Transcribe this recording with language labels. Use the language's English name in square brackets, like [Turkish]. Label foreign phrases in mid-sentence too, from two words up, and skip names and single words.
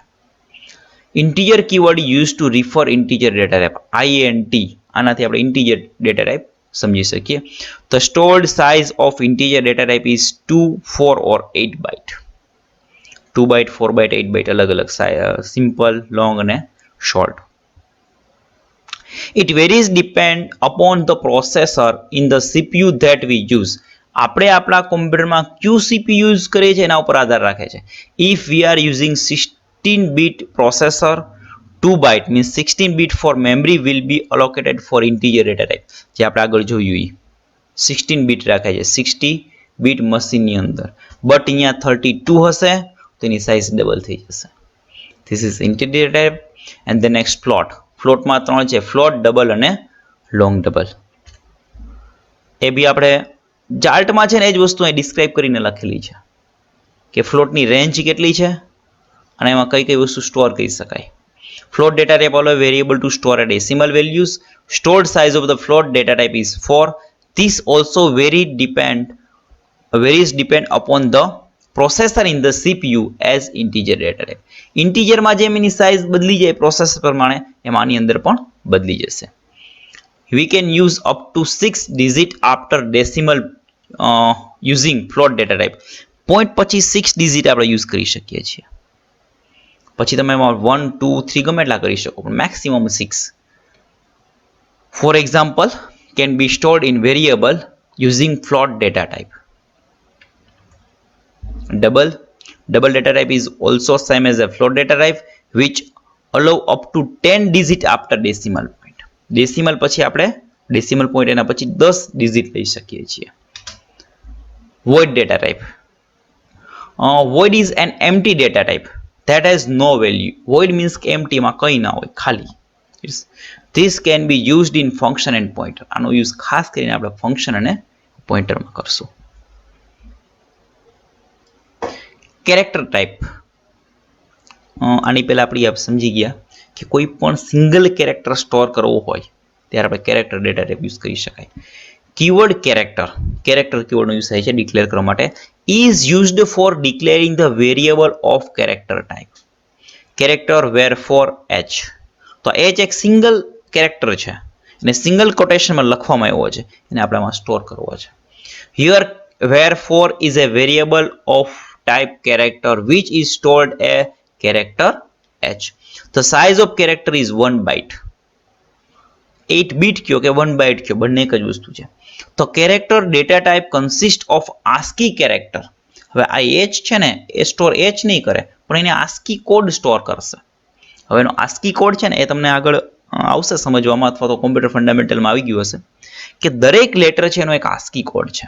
[English] integer keyword use to refer integer data type, INT, [Gujarati] આનાથી આપણે [English] integer data type [Gujarati] સમજી શકીએ. [English] The stored size of integer data type is 2, 4 or 8 byte. [Gujarati] 2 બાઇટ, 4 બાઇટ, 8 બાઇટ અલગ અલગ [English] simple, long [Gujarati] અને શોર્ટ. [English] It varies depend upon the processor in the CPU that we use. [Gujarati] આપણે આપણા કોમ્પ્યુટરમાં ક્યુ CPU યુઝ કરીએ છીએ એના ઉપર આધાર રાખે છે. [English] If we are using 16 bit processor, 2 byte means 16 bit for memory will be allocated for integer data type. [Gujarati] જે આપણે આગળ જોયું એ 16 bit રાખે છે 60 bit મશીનની અંદર, બટ અહીંયા 32 હશે તો એની સાઇઝ ડબલ થઈ જશે. [English] This is integer type. And the next float. [Gujarati] ફ્લોટમાં 3 છે, [English] float, double [Gujarati] અને [English] long double. [Gujarati] એ બી આપણે ચાર્ટમાં છે ને એ જ વસ્તુ અહીં ડિસ્ક્રાઇબ કરીને લખેલી છે કે ફ્લોટની રેન્જ કેટલી છે અને એમાં કઈ કઈ વસ્તુ સ્ટોર કરી શકાય. [English] Float data type allow variable to store a decimal values. Stored size of the float data type is 4. This also varies depend upon the processor in the CPU as integer data type. [Gujarati] Integer માં જેમ એની સાઇઝ બદલી જાય પ્રોસેસર પ્રમાણે એમાં આની અંદર પણ બદલી જશે. [English] We can use up to 6 digit after decimal using float data type. [Gujarati] પોઈન્ટ પછી 6 ડિજિટ આપણે યુઝ કરી શકીએ છીએ. પછી તમે એમાં 1, 2, 3 ગમે એટલા કરી શકો પણ મેક્સિમમ 6. [English] For example, can be stored in variable using float data type. Double data type is also same as a float data type which allow up to 10 digit after decimal point. [Gujarati] Decimal પછી આપણે [English] decimal point [Gujarati] એના પછી 10 digit લઈ શકીએ છીએ. [English] Void data type. Void is an empty data type that has no value. Void means empty [Gujarati] માં કંઈ ના હોય, ખાલી. [English] This can be used in function and pointer. [Gujarati] આનો યુઝ ખાસ કરીને આપણે ફંક્શન અને પોઇન્ટરમાં કરશું. [English] character type. [Gujarati] આની પહેલા આપણે સમજી ગયા કે કોઈ પણ [English] single character [Gujarati] સ્ટોર કરવો હોય ત્યારે આપણે [English] character data type use [Gujarati] કરી શકાય. [English] keyword character [Gujarati] કીવર્ડનો યુઝ થાય છે ડિક્લેર કરવા માટે. [English] is used for declaring the variable of character type. Character where for h. [Gujarati] તો h એક [English] single character [Gujarati] છે અને સિંગલ કોટેશનમાં લખવામાં આવ્યો છે એને આપણે આમાં સ્ટોર કરવો છે. [English] Here where for is a variable of type character which is stored a character h. The size of character is 1 byte. [Gujarati] 8 bit કયો કે 1 byte કયો બંને એક જ વસ્તુ છે. [English] તો character data type consist of ASCII character. [Gujarati] હવે આ એચ છે ને એ સ્ટોર એચ નહીં કરે પણ એને [English] ASCII code [Gujarati] સ્ટોર કરશે. હવે એનો [English] ASCII code [Gujarati] છે ને એ તમને આગળ આવશે સમજવામાં અથવા તો [English] computer fundamentalમાં [Gujarati] આવી ગયું હશે કે દરેક લેટર છે એનો એક [English] ASCII code [Gujarati] છે.